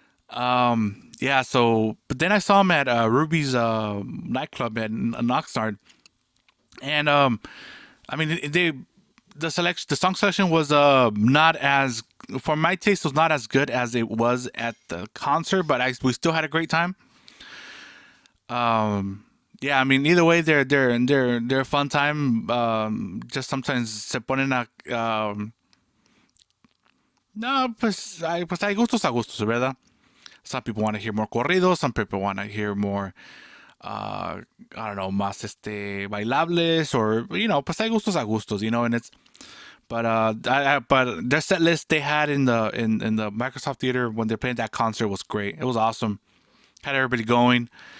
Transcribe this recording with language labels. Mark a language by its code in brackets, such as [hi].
[en] Yeah. So, but then I saw him at Ruby's nightclub at Oxnard, and I mean, the song selection was not as, for my taste, was not as good as it was at the concert, but we still had a great time. Yeah, I mean, either way, they're a fun time. Just sometimes [es] se ponen a no, pues hay gustos a gustos, ¿verdad? [en] Some people want to hear more corridos. Some people want to hear more, I don't know, [es] más bailables, [en] or [es] pues hay gustos a gustos, [en] and it's. But but their set list they had in the Microsoft Theater when they played that concert was great. It was awesome. Had everybody going.